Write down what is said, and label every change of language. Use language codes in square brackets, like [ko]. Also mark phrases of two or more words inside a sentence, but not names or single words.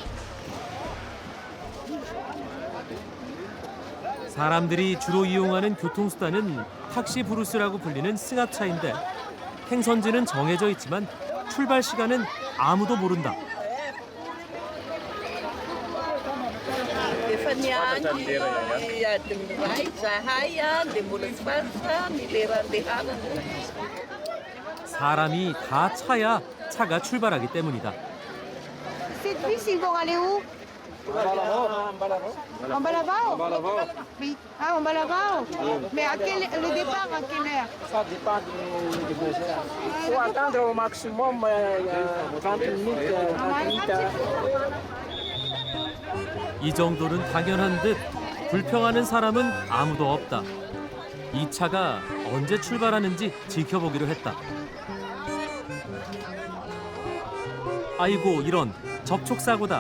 [ko] 사람들이 주로 이용하는 교통수단은 탁시 브루스라고 불리는 승합차인데 행선지는 정해져 있지만 출발 시간은 아무도 모른다. 사람이 다 차야 차가 출발하기 때문이다. [fr] C'est difficile pour aller où? En bas là-bas? Oui. Ah, en bas là-bas? Mais le départ, à quelle heure? Ça dépend du besoin. Il faut attendre au maximum 30 minutes, 30 minutes. [ko] 이 정도는 당연한 듯 불평하는 사람은 아무도 없다. 이 차가 언제 출발하는지 지켜보기로 했다. 아이고 이런 접촉사고다.